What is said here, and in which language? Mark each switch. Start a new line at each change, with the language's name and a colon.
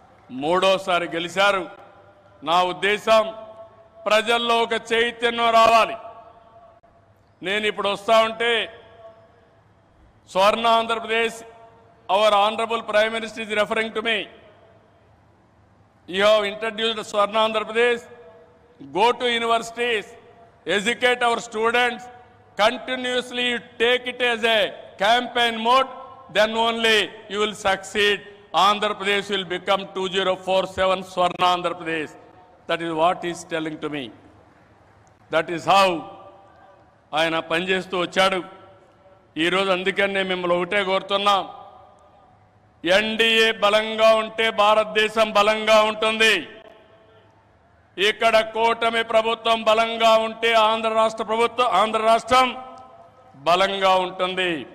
Telugu: మూడోసారి గెలిచారు. నా ఉద్దేశం ప్రజల్లో ఒక చైతన్యం రావాలి. నేను ఇప్పుడు వస్తా ఉంటే
English: Swarna Andhra Pradesh, our honourable prime minister is referring to me. You have introduced Swarna Andhra Pradesh. Go to universities, educate our students, continuously take it as a campaign mode, then only you will succeed. Andhra Pradesh will become 2047 Swarna Andhra Pradesh. That is what he is telling to me. That is how
Telugu: ఆయన పనిచేస్తూ వచ్చాడు. ఈరోజు అందుకని నేను మిమ్మల్ని ఒకటే కోరుతున్నాం, NDA బలంగా ఉంటే భారతదేశం బలంగా ఉంటుంది. ఇక్కడ కూటమి ప్రభుత్వం బలంగా ఉంటే ఆంధ్ర రాష్ట్రం బలంగా ఉంటుంది.